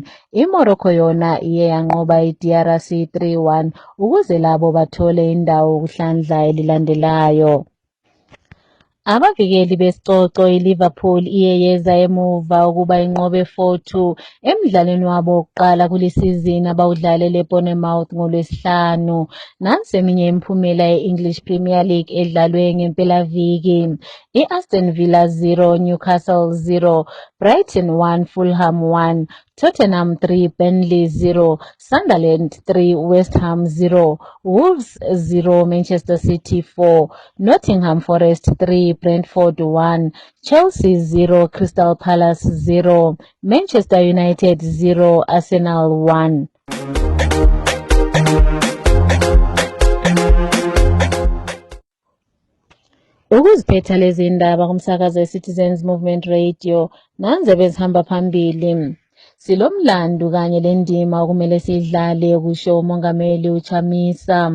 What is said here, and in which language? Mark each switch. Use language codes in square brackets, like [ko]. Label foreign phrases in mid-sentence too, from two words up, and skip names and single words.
[nd] iMorocco yona iye yanqoba iDRC 3-1 ukuze labo bathole indawo kuhlandla elilandelayo. Abavikeli besicoco iLiverpool iye yeza emuva ukuba inqobe 4-2 emidlalweni wabo wokuqala kulisizini abawudlalele eBournemouth ngoLwesihlanu. Nansi eminye imiphumela ye-English Premier League edlalwe ngempelaviki. iAston Villa 0, Newcastle 0, Brighton 1, Fulham 1, Tottenham 3, Burnley 0, Sunderland 3, West Ham 0, Wolves 0, Manchester City 4, Nottingham Forest 3, Brentford 1, Chelsea 0, Crystal Palace 0, Manchester United 0, Arsenal 1. Ukuziphetha lezi indaba kumsakazo weCitizens Movement Radio nanze bezihamba phambili. Silomlando kanye lendima okumele sidlale kusho uMongameli uChamisa.